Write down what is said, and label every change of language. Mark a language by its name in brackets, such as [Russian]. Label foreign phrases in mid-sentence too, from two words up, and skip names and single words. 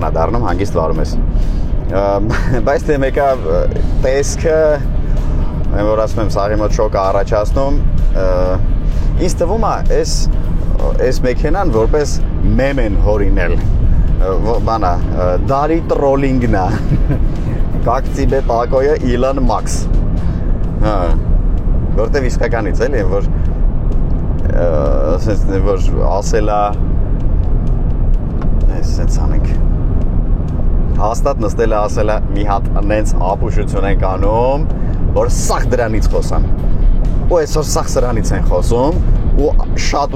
[Armenian] է դառնում, հանգիստ վարում ես։ Բայց դե մեկը տեսքը, որ ասում եմ, սաղի մոտ շոկ է առաջացնում, ինձ թվում է, այս մեքենան որպես մեմ են հորինել, բանա, դարի տրոլինգն է։ [Russian] Как тебе такое, [Armenian] Elon Musk։ Հա։ Որտեվ իսկականից էլի, որ ասելա այսպես անենք։ Հաստատ նստել է ասելա մի հատ նենց ապուշություն ենք անում, որ սախ դրանից խոսան։ Ու այսօր սախ սրանից են խոսում, ու շատ